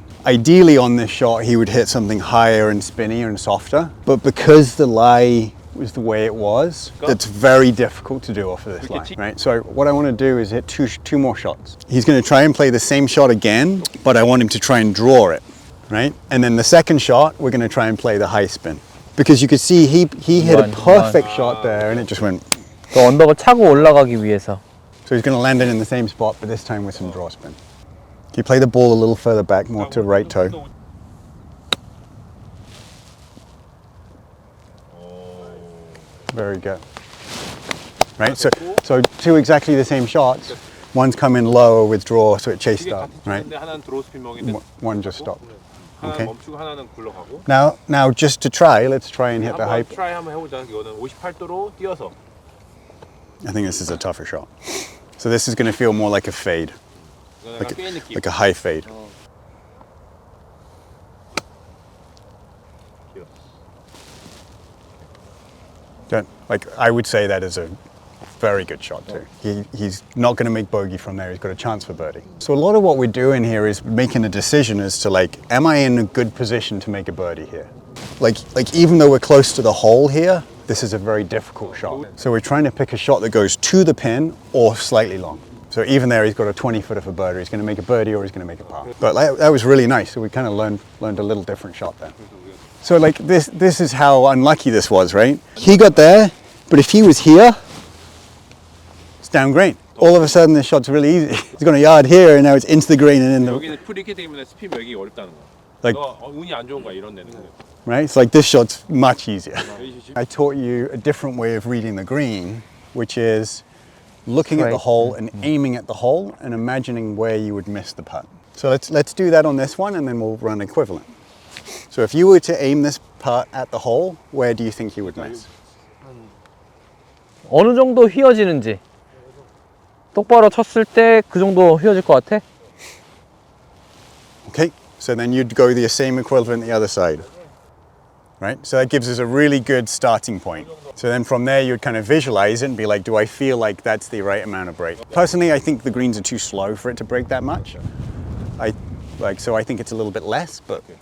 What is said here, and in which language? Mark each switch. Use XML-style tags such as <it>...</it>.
<en>Ideally on this shot he would hit something higher and spinnier and softer, but because the lie was the way it was, it's very difficult to do off of this lie, right? So what I want to do is hit two more shots. He's going to try and play the same shot again, but I want him to try and draw it, right? And then the second shot, we're going to try and play the high spin. Because you could see he hit a perfect shot there and it just went.</en> <ko>그 언덕을 차고 올라가기 위해서.</ko> <en>So he's going to land it in the same spot, but this time with some draw spin. Can you play the ball a little further back, more to the right toe? Very good. Right, so two exactly the same shots. One's come in lower with draw, so it chased up, right?</en> <ko>하나는 드로우 스핀 먹인데</ko> <en>One just stopped.</en> <ko>하나는</ko> <en>Okay.</en> <ko>멈추고 하나는 굴러가고.</ko> <en>Now just to try, let's try and hit the high.</en> <ko>한번 트라이 한번 해보자. 이거는 58도로 뛰어서.</ko> <en>I think this is a tougher shot. So this is going to feel more like a fade,</en> <ko>이거는 약간 꽤 느낌.</ko> <en>like a high fade. Good. Like I would say that is a very good shot too. He's not going to make bogey from there. He's got a chance for birdie. So a lot of what we're doing here is making a decision as to like, am I in a good position to make a birdie here? Like even though we're close to the hole here, this is a very difficult shot. So we're trying to pick a shot that goes to the pin or slightly long. So even there, he's got a 20-footer for birdie. He's going to make a birdie or he's going to make a par. But that was really nice. So we kind of learned a little different shot there. So like this is how unlucky this was, right? He got there, but if he was here, it's down green. All of a sudden this shot's really easy. He's got a yard here and now it's into the green and in the,</en> <ko>여기는 프리기 때문에 스핀 매기 어렵다는 거야.</ko> <en>like,</en> <ko>너 운이 안 좋은 거야 이런 데는.</ko> <en>right? It's like this shot's much easier. I taught you a different way of reading the green, which is looking at the hole and aiming at the hole and imagining where you would miss the putt. So let's do that on this one and then we'll run equivalent. So if you were to aim this putt at the hole, where do you think you would miss?</en> <ko>어느 정도 휘어지는지. 똑바로 쳤을 때 그 정도 휘어질 것 같아?</ko> <en>Okay, so then you'd go the same equivalent the other side. Right, so that gives us a really good starting point. So then from there you'd kind of visualize it and be like, do I feel like that's the right amount of break? Personally, I think the greens are too slow for it to break that much. So I think it's a little bit less, but</en>